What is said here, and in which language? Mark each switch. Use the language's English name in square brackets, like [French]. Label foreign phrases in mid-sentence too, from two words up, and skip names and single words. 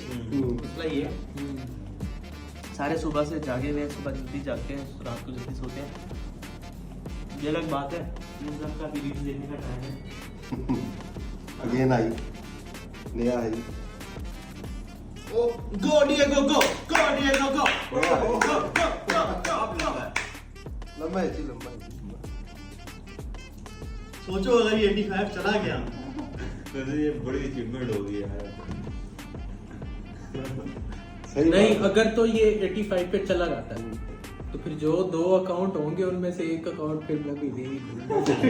[Hindi] मसला ये है, सारे सुबह से जागे हुए हैं, सुबह जल्दी जागते हैं, रात को जल्दी सोते हैं। ये अलग बात है, इन सब का भी रील्स देखने का टाइम है। अगेन आई, नया आई। [English] O go Diego go, go Diego go, go go go go. [Hindi] लंबा है जी, लंबा है। सोचो अगर ये 85 चला गया तो ये बड़ी अचीवमेंट हो गई है। सही नहीं, बात है। अगर तो ये 85 पे चला जाता है तो फिर जो 2 अकाउंट होंगे उनमें से एक अकाउंट फिर मैं भी दे ही दूंगा।